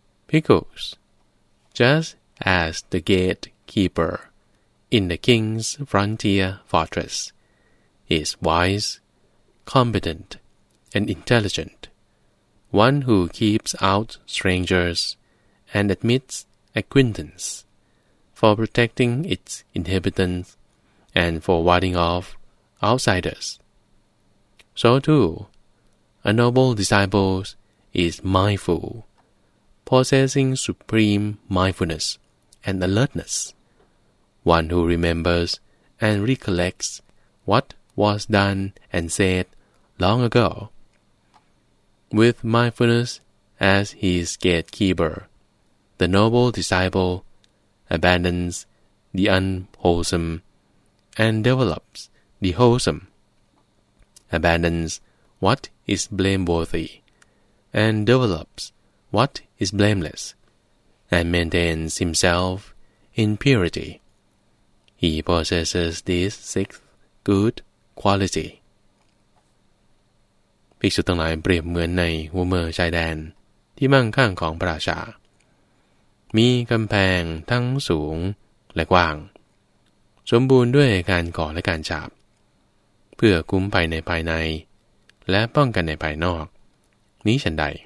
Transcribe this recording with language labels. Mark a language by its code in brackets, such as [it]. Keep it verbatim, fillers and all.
[en] Because just as the gatekeeper in the king's frontier fortress is wise, competent, and intelligent, one who keeps out strangers and admits acquaintance, for protecting its inhabitants and for warding off outsiders. So too, a noble disciple is mindful, possessing supreme mindfulness and alertness, one who remembers and recollects what was done and said long ago. With mindfulness as his gatekeeper, the noble disciple abandons the unwholesome and develops the wholesome. Abandons what is blameworthy, and develops what is blameless, and maintains himself in purity. He possesses this sixth good quality. [th] ภิกษุทั้งหลายเปรียบเหมือนในหัวเมืองชายแดนที่มั่งคั่งของพระราชามีกำแพงทั้งสูงและกว้างสมบูรณ์ด้วยการก่อและการฉาบเพื่อคุ้มภัยในภายในและป้องกันในภายนอกนี้ฉันใด